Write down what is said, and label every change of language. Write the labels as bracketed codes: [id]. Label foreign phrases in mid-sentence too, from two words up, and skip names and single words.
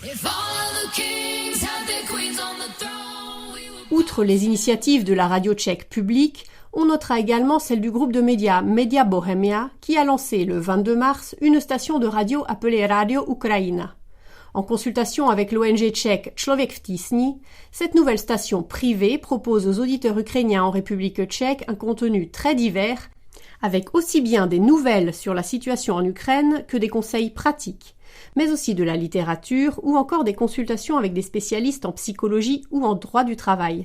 [fr] Outre les initiatives de la radio tchèque publique, on notera également celle du groupe de médias Media Bohemia qui a lancé le 22 mars une station de radio appelée Radio Ukraina. En consultation avec l'ONG tchèque Člověk v tísni, cette nouvelle station privée propose aux auditeurs ukrainiens en République tchèque un contenu très divers, avec aussi bien des nouvelles sur la situation en Ukraine que des conseils pratiques, mais aussi de la littérature ou encore des consultations avec des spécialistes en psychologie ou en droit du travail.